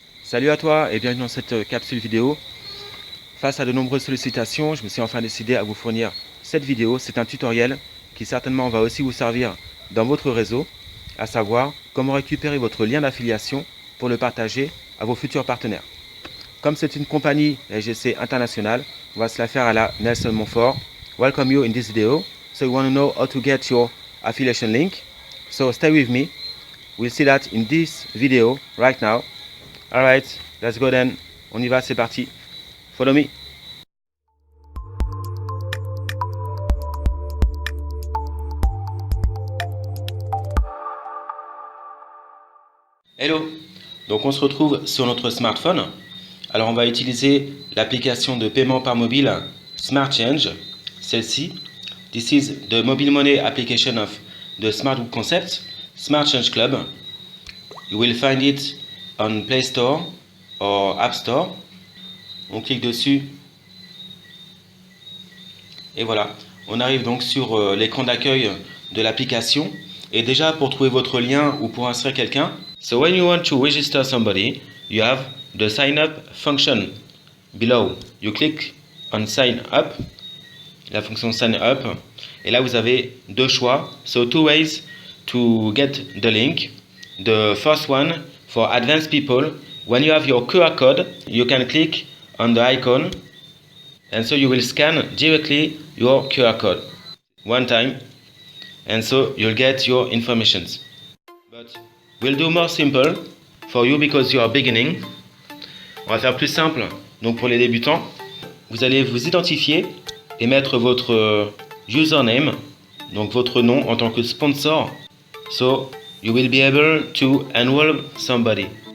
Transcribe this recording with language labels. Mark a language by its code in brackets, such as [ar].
[fr] Salut à toi et bienvenue dans cette capsule vidéo. Face à de nombreuses sollicitations, je me suis enfin décidé à vous fournir cette vidéo. C'est un tutoriel qui certainement va aussi vous servir dans votre réseau, à savoir comment récupérer votre lien d'affiliation pour le partager à vos futurs partenaires. Comme c'est une compagnie SGC internationale, on va se la faire à la Nelson Montfort. [en] Welcome you in this video. So you want to know how to get your affiliation link. So stay with me. We'll see that in this video right now. Alright, let's go then. [fr] On y va, c'est parti. [en] Follow me. Hello. [fr] Donc on se retrouve sur notre smartphone. Alors on va utiliser l'application de paiement par mobile Smart Change. Celle-ci. [en] This is the mobile money application of the Smart Concept, Smart Change Club. You will find it on Play Store or App Store. [fr] On clique dessus et voilà, on arrive donc sur l'écran d'accueil de l'application. Et déjà, pour trouver votre lien ou pour inscrire quelqu'un, [en] so when you want to register somebody, you have the sign up function below. You click on sign up, [fr] la fonction sign up, et là vous avez deux choix. [en] So two ways to get the link. The first one for advanced people, when you have your QR code, you can click on the icon and so you will scan directly your QR code one time and so you'll get your informations. But we'll do more simple for you because you are beginning. [fr] On va faire plus simple. Donc pour les débutants, vous allez vous identifier et mettre votre username, donc votre nom en tant que sponsor. [en] So you will be able to enroll somebody.